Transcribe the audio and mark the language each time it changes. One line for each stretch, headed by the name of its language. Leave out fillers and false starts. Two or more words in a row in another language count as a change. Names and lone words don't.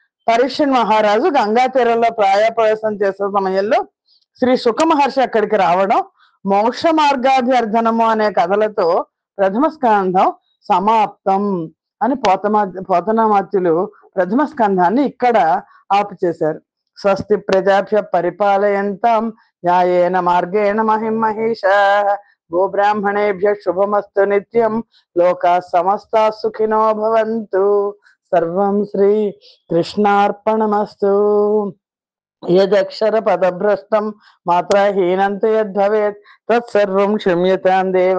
Telugu: పరీక్షన్ మహారాజు గంగా తీరంలో ప్రాయప్రవేశం చేసే సమయంలో శ్రీ సుఖ మహర్షి అక్కడికి రావడం, మోక్ష మార్గాభ్యర్థనము అనే కథలతో ప్రథమ స్కంధం సమాప్తం అని పోతనామాత్యులు ప్రథమ స్కంధాన్ని ఇక్కడ ఆపు చేశారు.
Sanskrit: స్వస్తి ప్రజాభ్య పరిపాలయంతాం న్యాయేన మార్గేణ మహిం మహేష గోబ్రాహ్మణేభ్య శుభమస్తు నిత్యం లోకా సమస్తా సుఖినో భవంతు. సర్వం శ్రీ కృష్ణార్పణమస్తు. యదక్షర పదభ్రష్టం మాత్రహీనంతు యద్భవేత్ తత్సర్వం క్షమ్యతాం దేవ.